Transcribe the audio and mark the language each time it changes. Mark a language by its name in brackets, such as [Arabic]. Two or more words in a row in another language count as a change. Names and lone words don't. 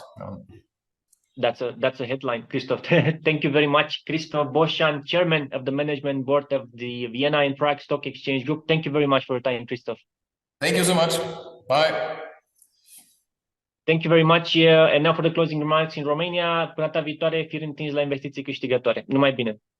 [English] That's a headline, Christoph. Thank you very much, Christoph Boschan, Chairman of the Management Board of the Vienna and Prague Stock Exchange Group. Thank you very much for your time, Christoph. Thank you so much. Bye. Thank you very much. And now for the closing remarks in Romania. [Romanian] Până data viitoare, fir întins la investiții câștigătoare. Numai bine!